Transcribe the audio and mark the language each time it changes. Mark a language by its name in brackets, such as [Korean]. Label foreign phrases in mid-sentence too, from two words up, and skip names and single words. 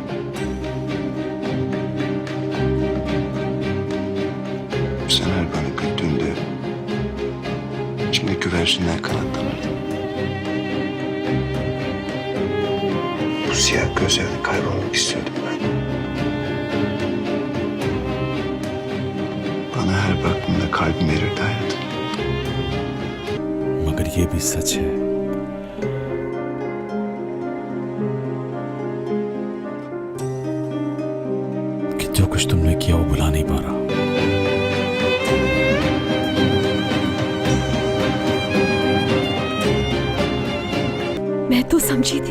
[Turkish] Sen her bana güldüğünde içimde güvercinler kanatlanırdı. Bu siyah gözlerle kaybolmak istiyordum ben. Bana her baktığında kalbim verirdi hayatım. [Hindi] मगर ये भी सच है कि जो कुछ तुमने किया वो भुला नहीं पा रहा। मैं तो समझी थी।